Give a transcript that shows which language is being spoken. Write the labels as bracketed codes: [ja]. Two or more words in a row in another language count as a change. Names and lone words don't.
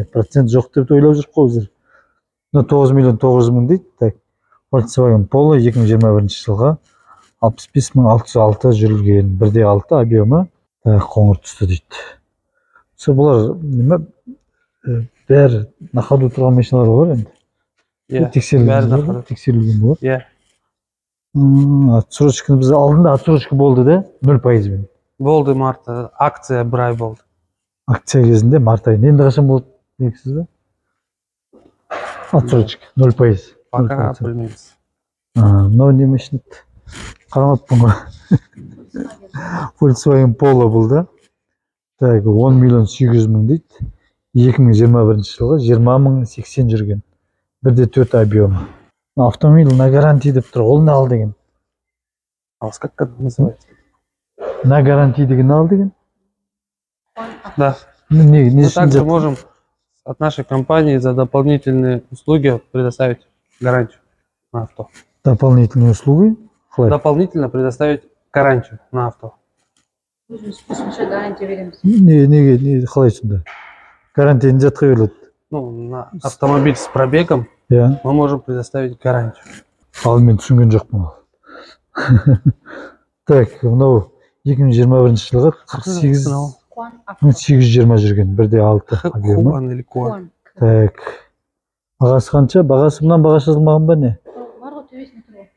[kk] Процент жоқ деп ойлап жүр қой өзір. 9 миллион 900 мың дейді. Так. Volkswagen Polo 2021 жылға 65.606 жүрілген, 1.6 объемы, қоңыр түсті дейді. Бұлар неме бәрі [ru] на ходу [kk] тұрған машиналар бар енді. Иә. Тексерілген болады. Иә. Отсрочканы біз алдында отсрочка болды да 0%. Болды мартта, акция бір ай болды. Акция кезінде март айында. Енді қашан болды белгісіз бе? Отсрочка 0%. Пока білмейміз. Мынау не машина? Қарамаппын ғой. Volkswagen Polo бұл да. 10 миллион 800 мың дейді. 2021 жылға 20 мың 80 жүрген. 1.4 объемы. [ru] Автомобиль на гарантии [kk] деп тұр. Ол не ал деген? [ru] А как это называется? На гарантии деген ал деген? Да. Мы также можем от нашей компании за дополнительные услуги предоставить гарантию на авто. Дополнительные услуги? Дополнительно предоставить гарантию на авто. [kk] Қосымша гарантия береміз. Неге қалай сонда? Гарантияны жатқа беріледі. [ru] На автомобиль с пробегом мы можем предоставить гарантию. [kk] Ал мен түсінген жоқпын. Так, мынау 2021 жылға 48.820 жүрген, 1.6 объемы. [ru] Куан или Куан? [kk] Так. Бағасы қанша? Бағасы мұнан бағасы жазылмаған ба не? Бар ғой төбесіне тұр ғой.